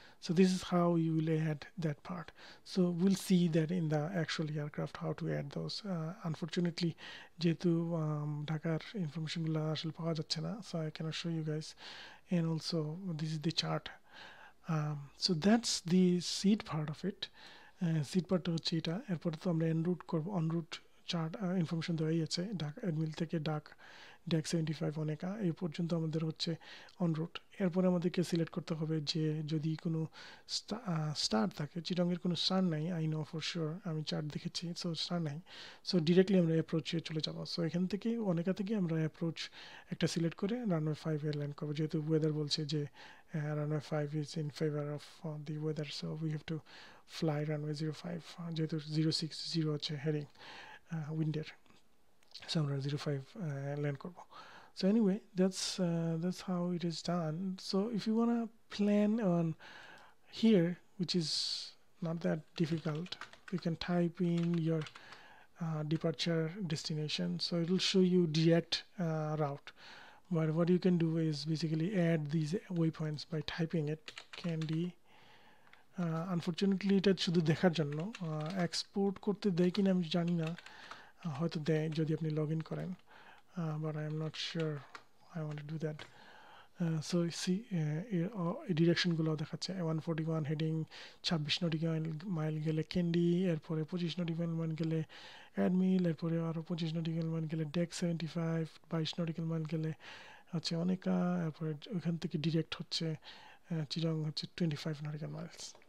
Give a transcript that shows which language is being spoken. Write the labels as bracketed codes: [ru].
[en] So this is how you will add that part. So we'll see that in the actual aircraft how to add those. Unfortunately [bn] যেহেতু ঢাকার ইনফরমেশনগুলো আসলে পাওয়া যাচ্ছে না, [en] so I cannot show you guys, and also this is the chart. So that's the seed part of it. [bn] Seat পার্টটা হচ্ছে এটা। এরপরে তো আমরা এনরুট করবো, অনরুট চার্ট ইনফরমেশন দেওয়াই আছে, ঢাকা এডমিল থেকে ড্যাক 75 অনেকা এই পর্যন্ত আমাদের হচ্ছে অনরুট। এরপরে আমাদেরকে সিলেক্ট করতে হবে যে যদি কোনো স্টার থাকে, চিটংয়ের কোনো স্টার নাই, [en] I know for sure, [bn] আমি চার্ট দেখেছি, সো স্টার নাই। সো ডিরেক্টলি আমরা অ্যাপ্রোচে চলে যাবো। সো এখান থেকে অনেকা থেকে আমরা অ্যাপ্রোচ একটা সিলেক্ট করে [en] runway 5 এ land করবো, যেহেতু ওয়েদার বলছে যে runway 5 is in favour of the weather, so we have to fly runway 05, [bn] যেহেতু 060 হচ্ছে হেডিং উইন্ডের, সো আমরা 05 ল্যান্ড করবো। [en] So anyway, that's how it is done. So if you want to plan on here, which is not that difficult, you can type in your departure destination, so it will show you direct route. But what you can do is basically add these waypoints by typing it candy. [bn] Unfortunately এটা শুধু দেখার জন্য, export করতে দেয় কিনা আমি জানি না, হয়তো দেয় যদি আপনি লগ ইন করেন, [en] But I am not sure I want to do that. [bn] So C ডিরেকশনগুলো দেখাচ্ছে 141 হেডিং 26 নটিক্যাল মাইল গেলে ক্যান্ডি, এরপরে 25 নটিক্যাল মাইল গেলে অ্যাডমিল, এরপরে আরও 25 নটিক্যাল মাইল গেলে ডেক 75, 22 নটিক্যাল মাইল গেলে হচ্ছে অনেকা, এরপরে ওইখান থেকে ডিরেক্ট হচ্ছে চিরং হচ্ছে 25 নটিক্যাল মাইলস।